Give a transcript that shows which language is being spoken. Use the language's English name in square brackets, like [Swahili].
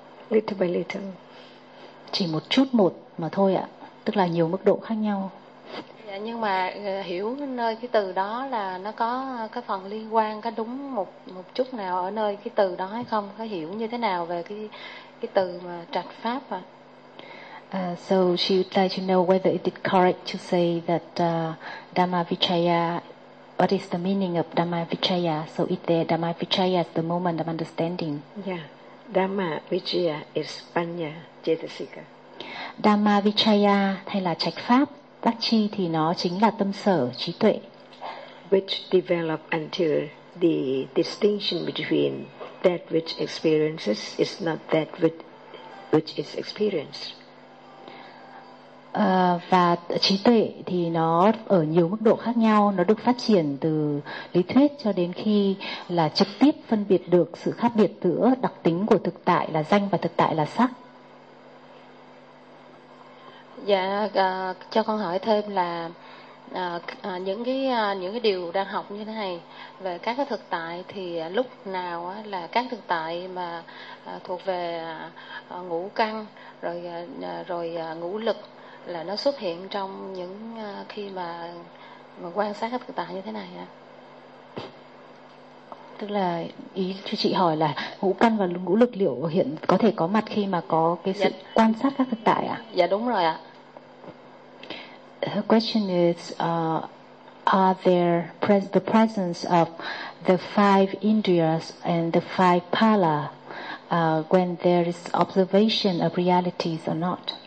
[English] Little by little. [Vietnamese] Chỉ một chút một mà thôi ạ, tức là nhiều mức độ khác nhau. Dạ, nhưng mà hiểu nơi cái từ đó là nó có cái phần liên quan, có đúng một chút nào ở nơi cái từ đó hay không? Có hiểu như thế nào về cái từ mà trạch pháp ạ? [English] So she would like to know whether it is correct to say that Dhamma Vichaya, what is the meaning of Dhamma Vichaya? So is there Dhamma Vichaya at the moment of understanding? Yeah, Dhamma Vichaya is Panya Chetasika. [Vietnamese] Dhamma Vichaya hay là trạch pháp, Đắc Chi thì nó chính là tâm sở, trí tuệ. [English] Which develop until the distinction between that which experiences is not that which is experienced. [Vietnamese] Và trí tuệ thì nó ở nhiều mức độ khác nhau, nó được phát triển từ lý thuyết cho đến khi là trực tiếp phân biệt được sự khác biệt giữa đặc tính của thực tại là danh và thực tại là sắc. Dạ, cho con hỏi thêm là những cái điều đang học như thế này về các cái thực tại thì lúc nào là các thực tại mà thuộc về ngũ căn rồi ngũ lực là nó xuất hiện trong những khi mà quan sát các thực tại như thế này ạ? Tức là ý cho chị hỏi là ngũ căn và ngũ lực liệu hiện có thể có mặt khi mà có cái sự dạ, quan sát các thực tại ạ? À? Dạ đúng rồi ạ. [English] Her question is, are there the presence of the five indriyas and the five pala when there is observation of realities or not?